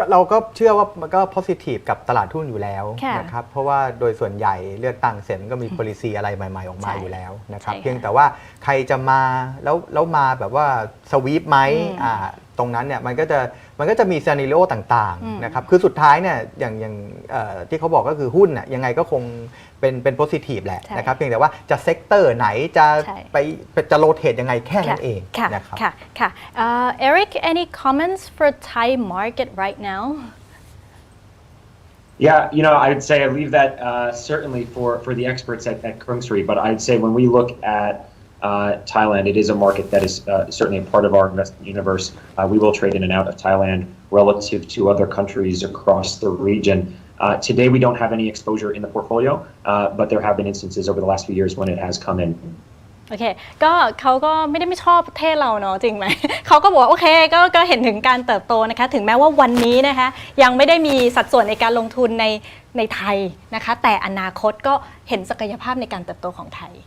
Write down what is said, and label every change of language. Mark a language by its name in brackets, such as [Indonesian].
[Thai] เราก็เชื่อว่ามันก็ positive กับตลาดหุ้นอยู่แล้วนะครับเพราะว่าโดยส่วนใหญ่เลือกตั้งเสร็จก็มี policy อะไรใหม่ๆออกมาอยู่แล้วนะครับเพียงแต่ว่าใครจะมาแล้วมาแบบว่าสวีปไหมตรงนั้นเนี่ยมันก็จะมีซีนาริโอต่างๆนะครับคือสุดท้ายเนี่ยอย่างที่เขาบอกก็คือหุ้นน่ะยังไงก็คงเป็นโพซิทีฟแหละนะครับเพียงแต่ว่าจะเซกเตอร์ไหนจะโรเทตยังไงแค่นั้นเองนะครับ [English] ค่ะEric any comments for Thai market right now Yeah, I would say I leave that certainly for the experts at Krungsri, but I'd say when we look at Thailand, it is a market that is certainly a part of our investment universe. We will trade in and out of Thailand relative to other countries across the region. Today, we don't have any exposure in the portfolio, but there have been instances over the last few years when it has come in. [Thai] โอเคก็เขาก็ไม่ชอบประเทศเราเนาะจริงไหม เขาก็บอกโอเคก็เห็นถึงการเติบโตนะคะถึงแม้ว่าวันนี้นะคะยังไม่ได้มีสัดส่วนในการลงทุนในไทยนะคะแต่อนาคตก็เห็นศักยภาพในการเติบโตของไทย